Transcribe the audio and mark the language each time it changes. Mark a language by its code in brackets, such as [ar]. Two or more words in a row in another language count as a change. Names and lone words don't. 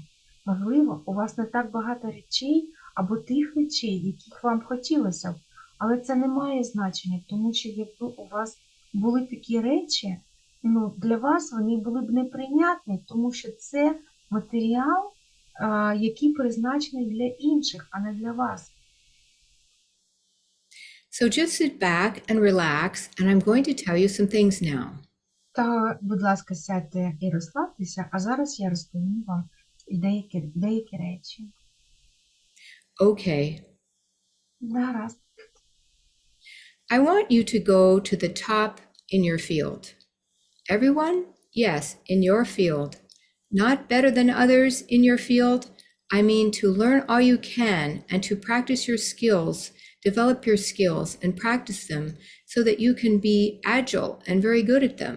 [uk] Можливо, у вас не так багато речей або тих речей, яких вам хотілося б, але це не має значення, тому що якби у вас були такі речі, для вас вони були б неприйнятні, тому що це матеріал, який призначений для інших, а не для вас. [en] So just sit back and relax, and I'm going to tell you some things now. [uk] Та, будь ласка, сядьте і розслабтеся, а зараз я розповім вам деякі речі. [en] Okay, [uk] Гаразд. [en] I want you to go to the top in your field. Everyone? Yes, in your field. Not better than others in your field. I mean to learn all you can and to practice your skills, develop your skills and practice them so that you can be agile and very good at them.